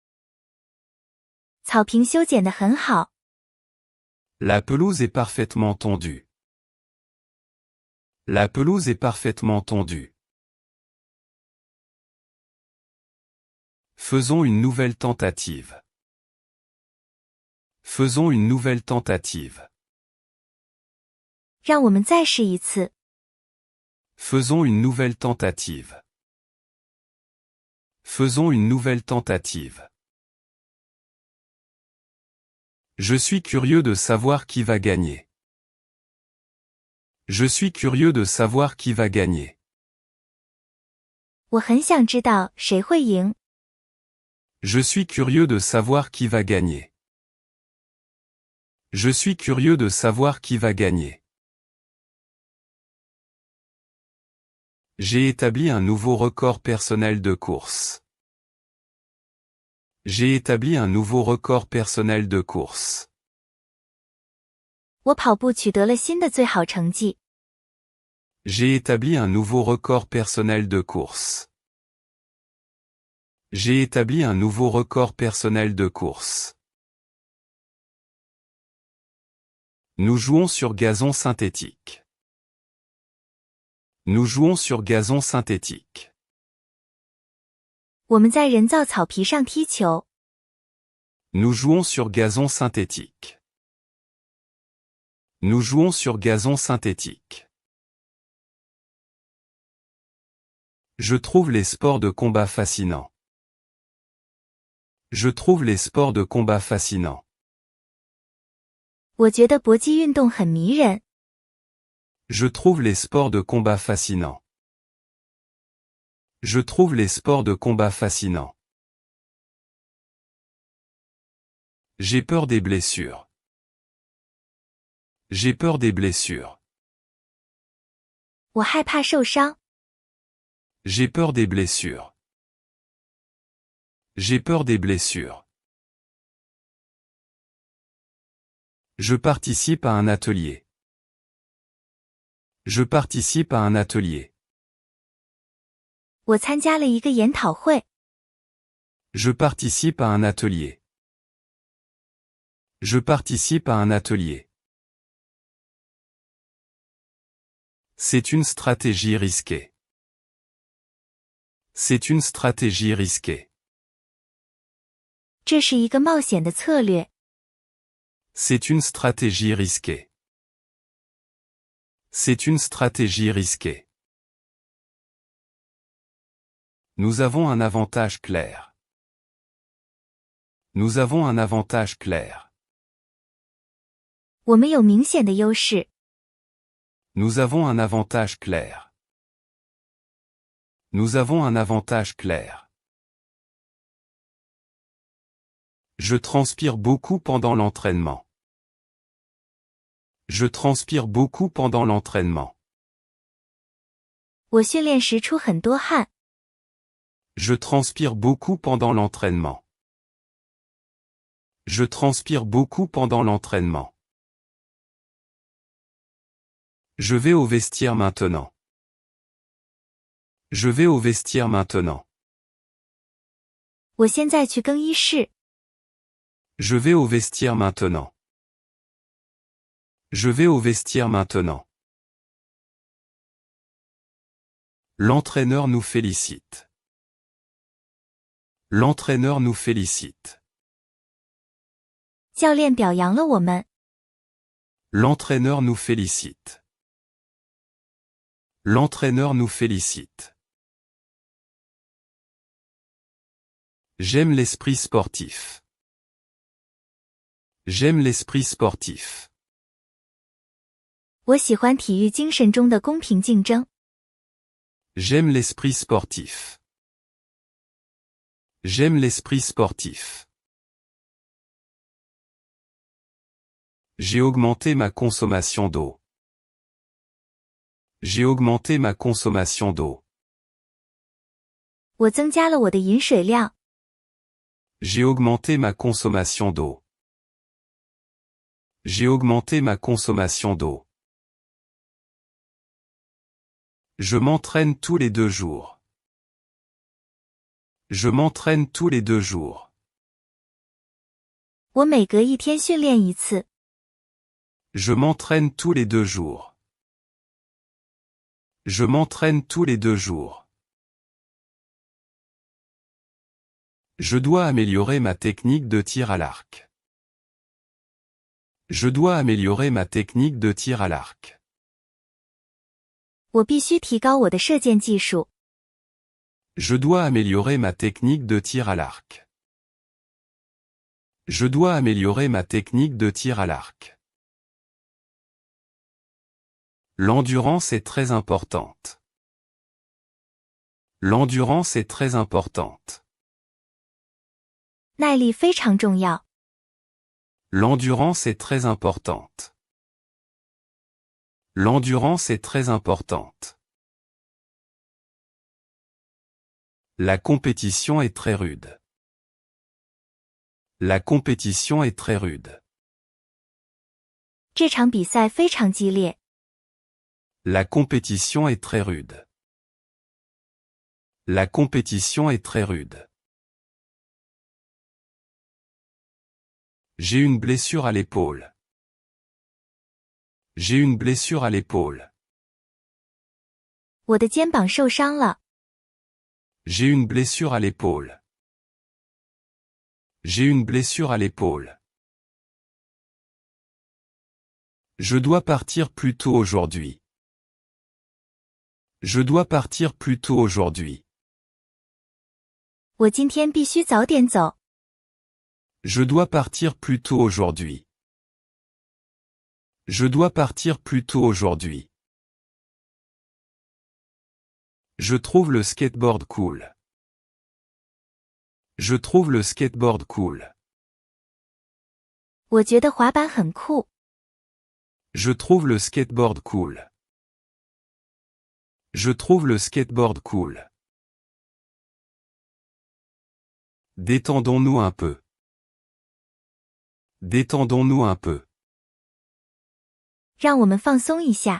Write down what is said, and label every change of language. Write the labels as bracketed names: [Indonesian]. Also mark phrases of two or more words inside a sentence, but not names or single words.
[Chinese] 草坪修剪得很好。 [French] La pelouse est parfaitement tondue. La pelouse est parfaitement tondue. Faisons une nouvelle tentative. Faisons une nouvelle tentative. [Chinese] 让我们再试一次。 [French] Faisons une nouvelle tentative. Faisons une nouvelle tentative. Je suis curieux de savoir qui va gagner. Je suis curieux de savoir qui va gagner. [Chinese] 我很想知道谁会赢。 [French] Je suis curieux de savoir qui va gagner. Je suis curieux de savoir qui va gagner. J'ai établi un nouveau record personnel de course. J'ai établi un nouveau record personnel de course. [Chinese] 我跑步取得了新的最好成绩。 [French] J'ai établi un nouveau record personnel de course. J'ai établi un nouveau record personnel de course. Nous jouons sur gazon synthétique. Nous jouons sur gazon synthétique. [Chinese] 我们在人造草皮上踢球。 [French] Nous jouons sur gazon synthétique. Nous jouons sur gazon synthétique. Je trouve les sports de combat fascinants. Je trouve les sports de combat fascinants. [Chinese] 我觉得搏击运动很迷人。 [French] Je trouve les sports de combat fascinants. Je trouve les sports de combat fascinants. J'ai peur des blessures. J'ai peur des blessures. [Chinese] 我害怕受伤。 [French] J'ai peur des blessures. J'ai peur des blessures. Je participe à un atelier. Je participe à un atelier. [Chinese] 我参加了一个研讨会。 [French] Je participe à un atelier. Je participe à un atelier. C'est une stratégie risquée. C'est une stratégie risquée. [Chinese] 这是一个冒险的策略。 [French] C'est une stratégie risquée. C'est une stratégie risquée. Nous avons un avantage clair. Nous avons un avantage clair. [Chinese] 我们有明显的优势。 [French] Nous avons un avantage clair. Nous avons un avantage clair. Je transpire beaucoup pendant l'entraînement. Je transpire beaucoup pendant l'entraînement. [Chinese] 我训练时出很多汗。 [French] Je transpire beaucoup pendant l'entraînement. Je transpire beaucoup pendant l'entraînement. Je vais au vestiaire maintenant. Je vais au vestiaire maintenant. [Chinese] 我现在去更衣室。 [French] Je vais au vestiaire maintenant. Je vais au vestiaire maintenant. L'entraîneur nous félicite. L'entraîneur nous félicite. [Chinese] 教练表扬了我们。 [French] L'entraîneur nous félicite. L'entraîneur nous félicite. J'aime l'esprit sportif. J'aime l'esprit sportif. [Chinese] 我喜欢体育精神中的公平竞争。 [French] J'aime l'esprit sportif. J'aime l'esprit sportif. J'ai augmenté ma consommation d'eau. J'ai augmenté ma consommation d'eau. [Chinese] 我增加了我的饮水量。 [French] J'ai augmenté ma consommation d'eau. J'ai augmenté ma consommation d'eau. Je m'entraîne tous les 2 jours. Je m'entraîne tous les 2 jours. [Chinese] 我每隔一天训练一次。 [French] Je m'entraîne tous les 2 jours. Je m'entraîne tous les 2 jours. Je dois améliorer ma technique de tir à l'arc. Je dois améliorer ma technique de tir à l'arc. [Chinese] 我必须提高我的射箭技术。 [French] Je dois améliorer ma technique de tir à l'arc. Je dois améliorer ma technique de tir à l'arc. L'endurance est très importante. L'endurance est très importante. [Chinese] 耐力非常重要。 [French] L'endurance est très importante. L'endurance est très importante. La compétition est très rude. La compétition est très rude. [Chinese] 这场比赛非常激烈。 [French] La compétition est très rude. La compétition est très rude. J'ai une blessure à l'épaule. J'ai une blessure à l'épaule. [Chinese] 我的肩膀受伤了。 [French] J'ai une blessure à l'épaule. J'ai une blessure à l'épaule. Je dois partir plus tôt aujourd'hui. Je dois partir plus tôt aujourd'hui. [Chinese] 我今天必须早点走。 [French] Je dois partir plus tôt aujourd'hui. Je dois partir plus tôt aujourd'hui. Je trouve le skateboard cool. Je trouve le skateboard cool. [Chinese] 我觉得滑板很酷。 [French] Je trouve le skateboard cool. Je trouve le skateboard cool. Détendons-nous un peu. Détendons-nous un peu. [Chinese] 让我们放松一下。